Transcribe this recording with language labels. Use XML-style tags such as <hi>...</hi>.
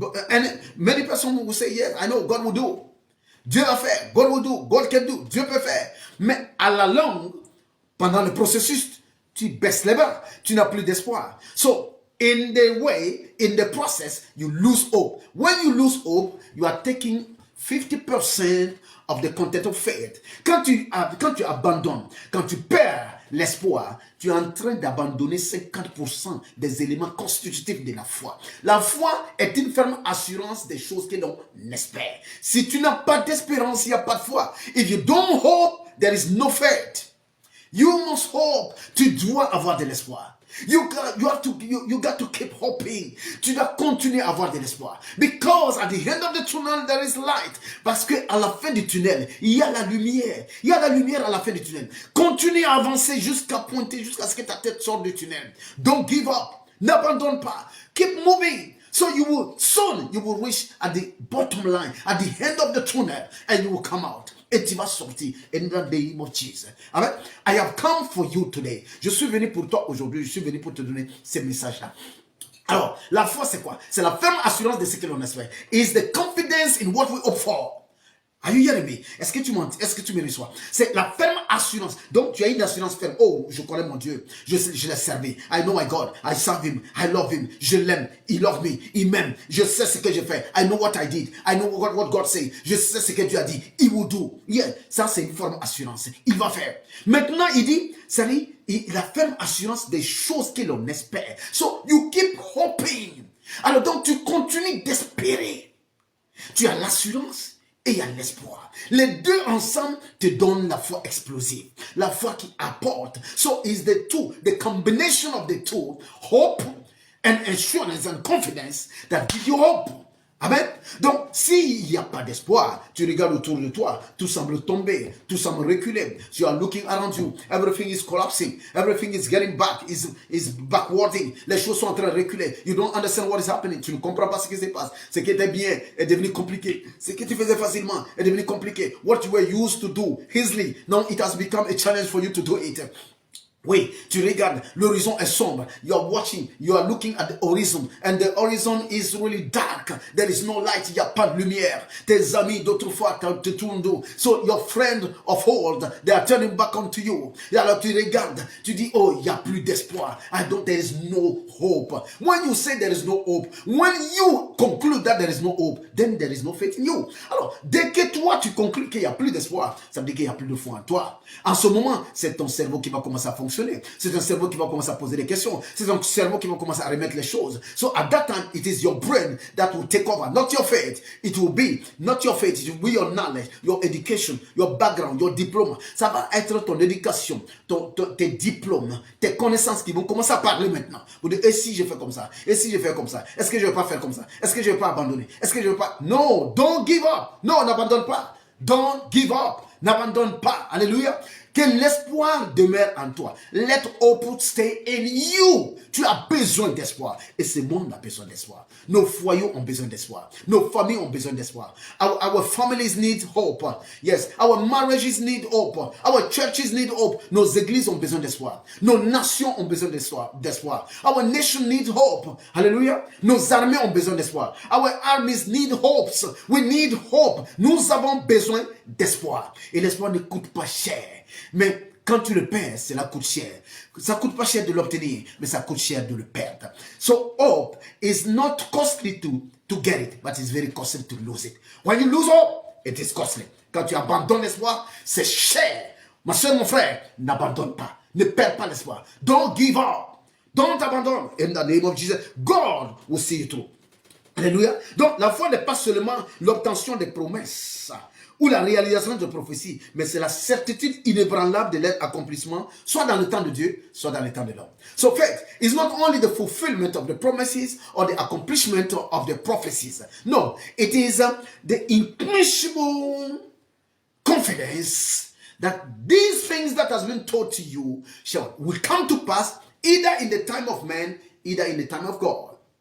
<en>And many people will say, yes, I know, God will do.</en> <fr>Dieu va faire,</fr> <en>God will do, God can do,</en> <fr>Dieu peut faire. Mais à la longue, pendant le processus, tu baisses les bras, tu n'as plus d'espoir.</fr> <en>So, in the way, in the process, you lose hope. When you lose hope, you are taking 50% of the content of faith.</en> <fr>Quand tu abandonnes, quand tu perds l'espoir, tu es en train d'abandonner 50% des éléments constitutifs de la foi. La foi est une ferme assurance des choses que l'on espère. Si tu n'as pas d'espérance, il n'y a pas de foi.</fr> <en>If you don't hope, there is no faith. You must hope.</en> <fr>Tu dois avoir de l'espoir.</fr> <en>You got to keep hoping.</en> <fr>Tu dois continuer à avoir de l'espoir.</fr> <en>Because at the end of the tunnel, there is light.</en> <fr>Parce que à la fin du tunnel, il y a la lumière. Il y a la lumière à la fin du tunnel. Continue à avancer jusqu'à pointer, jusqu'à ce que ta tête sorte du tunnel.</fr> <en>Don't give up.</en> <fr>N'abandonne pas.</fr> <en>Keep moving. So soon you will reach at the bottom line, at the end of the tunnel, and you will come out.</en> <fr>Et tu vas sortir</fr> <en>in the name of Jesus. Amen. I have come for you today.</en> <fr>Je suis venu pour toi aujourd'hui. Je suis venu pour te donner ces messages-là. Alors, la foi, c'est quoi? C'est la ferme assurance de ce que l'on espère.</fr> <en>Is the confidence in what we hope for. Are you hearing me?</en> <fr>Est-ce que tu m'entends? Est-ce que tu me reçois? C'est la ferme assurance. Donc, tu as une assurance ferme. Oh, je connais mon Dieu. Je l'ai servi.</fr> <en>I know my God. I serve him. I love him.</en> <fr>Je l'aime.</fr> <en>He loves me.</en> <fr>Il m'aime. Je sais ce que j'ai fait.</fr> <en>I know what I did. I know what God said.</en> <fr>Je sais ce que Dieu a dit.</fr> <en>He will do. Yeah.</en> <fr>Ça, c'est une ferme assurance. Il va faire. Maintenant, il dit, c'est la ferme assurance des choses que l'on espère.</fr> <en>So, you keep hoping.</en> <fr>Alors, donc, tu continues d'espérer. Tu as l'assurance et il y a l'espoir. Les deux ensemble te donnent la foi explosive. La foi qui apporte.</fr> <en>So is the two, the combination of the two, hope and assurance and confidence that give you hope. Amen.</en> <fr>Donc, s'il n'y a pas d'espoir, tu regardes autour de toi, tout semble tomber, tout semble reculer.</fr> <en>You are looking around you, everything is collapsing, everything is getting back, is backwarding.</en> <fr>Les choses sont en train de reculer.</fr> <en>You don't understand what is happening.</en> <fr>Tu ne comprends pas ce qui se passe. Ce qui était bien est devenu compliqué. Ce que tu faisais facilement est devenu compliqué.</fr> <en>What you were used to do easily, now it has become a challenge for you to do it.</en> <fr>Oui, tu regardes, l'horizon est sombre.</fr> <en>You are watching, you are looking at the horizon. And the horizon is really dark. There is no light,</en> <fr>il n'y a pas de lumière. Tes amis d'autrefois te tournent dos.</fr> <en>So your friend of old, they are turning back onto you.</en> <fr>Et alors tu regardes, tu dis, oh, il n'y a plus d'espoir.</fr> <en>There is no hope. When you say there is no hope, when you conclude that there is no hope, then there is no faith in you.</en> <fr>Alors, dès que toi, tu conclus qu'il n'y a plus d'espoir, ça veut dire qu'il n'y a plus de foi en toi. En ce moment, c'est ton cerveau qui va commencer à fonctionner. C'est un cerveau qui va commencer à poser des questions. C'est un cerveau qui va commencer à remettre les choses.</fr> <en>So at that time, it is your brain that will take over, not your faith. It will be not your faith, it will be your knowledge, your education, your background, your diplôme.</en> <fr>Ça va être ton éducation, tes diplômes, tes connaissances qui vont commencer à parler maintenant. Vous dites, et si je fais comme ça? Et si je fais comme ça? Est-ce que je ne vais pas faire comme ça? Est-ce que je ne vais pas abandonner? Est-ce que je ne vais pas?</fr> <en>No, don't give up.</en> <fr>Non, n'abandonne pas.</fr> <en>Don't give up.</en> <fr>N'abandonne pas. Alléluia. Que l'espoir demeure en toi.</fr> <en>Let hope stay in you.</en> <fr>Tu as besoin d'espoir. Et ce monde a besoin d'espoir. Nos foyers ont besoin d'espoir. Nos familles ont besoin d'espoir.</fr> <en>Our families need hope. Yes. Our marriages need hope. Our churches need hope.</en> <fr>Nos églises ont besoin d'espoir. Nos nations ont besoin d'espoir.</fr> <en>Our nation needs hope. Hallelujah.</en> <fr>Nos armées ont besoin d'espoir.</fr> <en>Our armies need hopes. We need hope.</en> <fr>Nous avons besoin d'espoir. Et l'espoir ne coûte pas cher. Mais quand tu le perds, cela coûte cher. Ça coûte pas cher de l'obtenir, mais ça coûte cher de le perdre.</fr> <en>So hope is not costly to get it, but it's very costly to lose it. When you lose hope, it is costly.</en> <fr>Quand tu abandonnes l'espoir, c'est cher. Ma soeur, mon frère, n'abandonne pas. Ne perds pas l'espoir.</fr> <en>Don't give up. Don't abandon. In the name of Jesus, God will see you through. Alléluia.</en> <fr>Donc la foi n'est pas seulement l'obtention des promesses ou la réalisation de prophéties, mais c'est la certitude inébranlable de leur accomplissement, soit dans le temps de Dieu, soit dans le temps de l'homme.</fr> <en>So faith is not only the fulfillment of the promises or the accomplishment of the prophecies. No, it is the imperishable confidence that these things that has been told to you will come to pass either in the time of man, either in the time of God.</en>